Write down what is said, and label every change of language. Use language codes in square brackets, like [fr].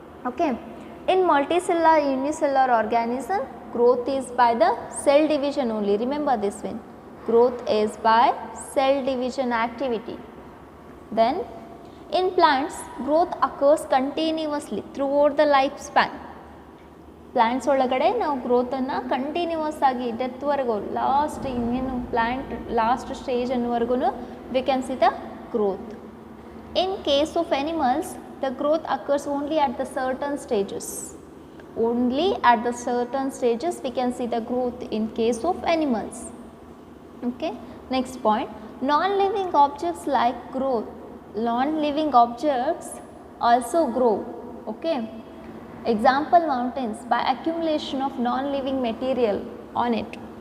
[en] Okay, in multicellular unicellular organism, growth is by the cell division only. Remember this one, growth is by cell division activity. Then in plants, growth occurs continuously throughout the lifespan. [kn] Plants ಒಳಗಡೆ ನಾವು growth ಅನ್ನು continuous ಆಗಿ death ವರೆಗೂ last ಇನ್ನೇನು plant last stage ಅನ್ನುವರೆಗೂ [en] We can see the growth. In case of animals, the growth occurs only at the certain stages. Only at the certain stages we can see the growth in case of animals. Okay, next point, non-living objects like growth. Non-living objects also grow. Okay, example, mountains, by accumulation of non-living material on it.